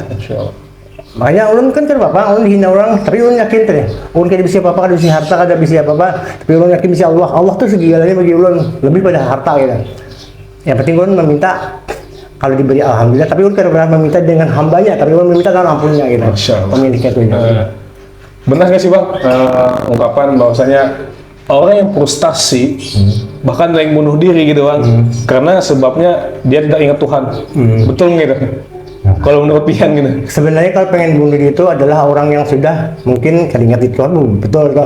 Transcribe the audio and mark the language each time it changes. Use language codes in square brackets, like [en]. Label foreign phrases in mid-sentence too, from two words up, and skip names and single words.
[bjn] Makanya ulun kan bapak, ulun dihina orang, tapi ulun yakin tadi, ulun kada bisa apa-apa, kada bisa harta, kada bisa apa-apa, tapi ulun yakin bisa Allah. Allah tuh segalanya bagi ulun, lebih pada harta gitu. Yang penting ulun meminta kalau diberi alhamdulillah, tapi ulun kada pernah meminta dengan hambanya, tapi ulun meminta dengan ampunnya gitu. [id] Pemiliknya tuh. Benar nggak sih bang ungkapan bahwasanya orang yang frustasi bahkan ada yang bunuh diri gitu bang, karena sebabnya dia tidak ingat Tuhan. Betul gitu? Kalau menurut Pian gitu. Sebenarnya kalau pengen bunuh diri itu adalah orang yang sudah mungkin keringat itu betul kan.